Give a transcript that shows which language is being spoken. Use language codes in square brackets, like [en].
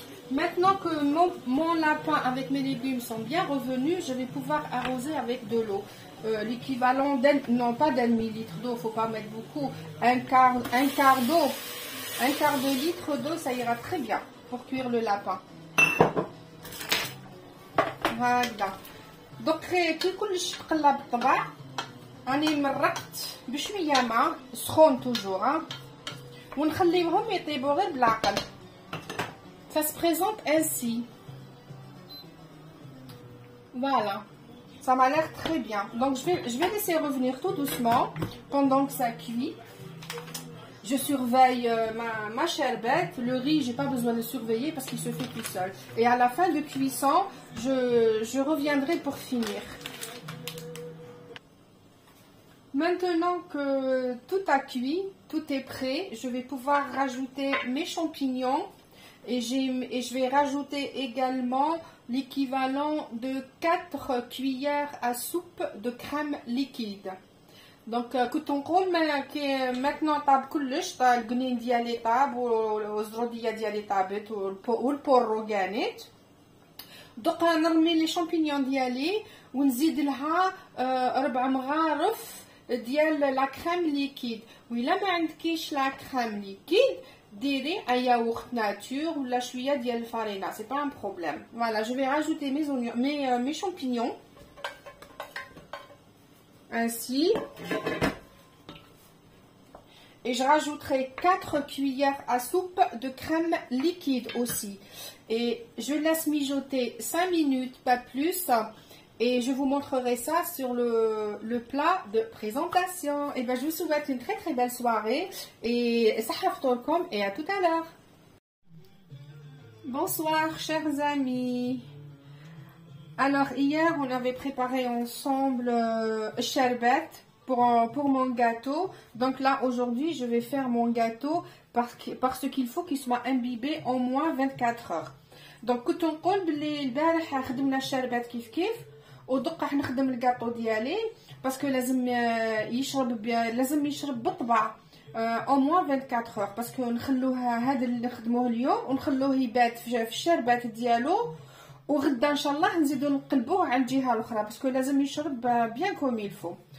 [fr] Maintenant que mon lapin avec mes légumes sont bien revenus, je vais pouvoir arroser avec de l'eau. L'équivalent non pas d'un demi-litre d'eau, faut pas mettre beaucoup, un quart d'eau, un quart de litre d'eau, ça ira très bien pour cuire le lapin. Voilà. [ar] Donc كي كلش تقلى بالطبع راني مرقت بشويه ماء سخون توجور ونخليوهم يطيبوا غير بالعقل. [fr] Ça se présente ainsi. Voilà. Ça m'a l'air très bien. Donc, je vais laisser revenir tout doucement pendant que ça cuit. Je surveille ma sherbet. Le riz, j'ai pas besoin de le surveiller parce qu'il se fait tout seul. Et à la fin de cuisson, je reviendrai pour finir. Maintenant que tout a cuit, tout est prêt, je vais pouvoir rajouter mes champignons. Et je vais rajouter également l'équivalent de 4 cuillères à soupe de crème liquide. [ar] Donc, كنت نقول [fr] maintenant [ar] طاب كلش، طاب القنين ديالي طاب والزروديه ديالي طابت والبورو كانت. دوك نرمي لي شامبينيون ديالي ونزيد لها 4 مغارف ديال لا كريم ليكيد. وإلا ما عندكيش لا كريم ليكيد ديري [fr] un yaourt nature ou la chouïa [ar] ديال الفارينة, [fr] c'est pas un problème. Voilà, je vais rajouter mes oignons, mes champignons. Ainsi. Et je rajouterai 4 cuillères à soupe de crème liquide aussi. Et je laisse mijoter 5 minutes, pas plus. Et je vous montrerai ça sur le plat de présentation. Et ben, je vous souhaite une très très belle soirée. Et sahaftorkom et à tout à l'heure. Bonsoir chers amis. Alors hier on avait préparé ensemble sherbet pour mon gâteau. Donc là aujourd'hui je vais faire mon gâteau parce qu'il faut qu'il soit imbibé en moins 24 heures. [ar] Donc كنت نقول بلي البارح خدمنا الشربات كيف ودقا حنخدم الكاطو ديالي باسكو لازم يشرب بالطبع [fr] au moins 24 heures [ar] باسكو نخلوه هذا اللي نخدموه اليوم ونخلوه يبات في الشربات ديالو وغدا ان شاء الله نزيدو نقلبوه على الجهه الاخرى باسكو لازم يشرب بيان كوم يلفو.